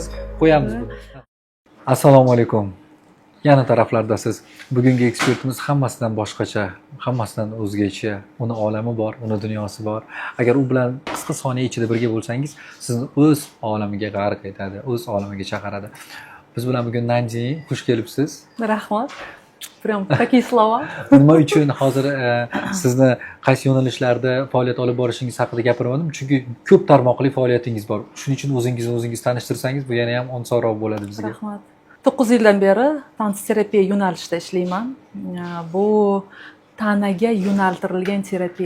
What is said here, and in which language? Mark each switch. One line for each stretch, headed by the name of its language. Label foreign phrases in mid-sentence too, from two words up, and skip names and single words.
Uzbek: Qo'yamiz buni. Assalomu alaykum. Yana taraflardasiz. Bugungi ekspertimiz hammasidan boshqacha, hammasidan o'zgacha. Uni olami bor, uni dunyosi bor. Agar u bilan qisqa soniya ichida birga bo'lsangiz, sizni o'z olamiga g'arq etadi, o'z olamiga chaqiradi. Biz bilan bugun Nanji, xush kelibsiz. Rahmat.
Russian: Прям такие слова.
Uzbek: Nima uchun hozir sizni qaysi yo'nalishlarda faoliyat olib borishingiz haqida gapirmadim? Chunki ko'p tarmoqli faoliyatingiz bor. Shuning uchun o'zingiz tanishtirsangiz, bu yana ham osonroq bo'ladi bizga. Rahmat. 9 yildan beri tans terapiya yo'nalishida ishlayman. Bu tanaga yo'naltirilgan terapiya.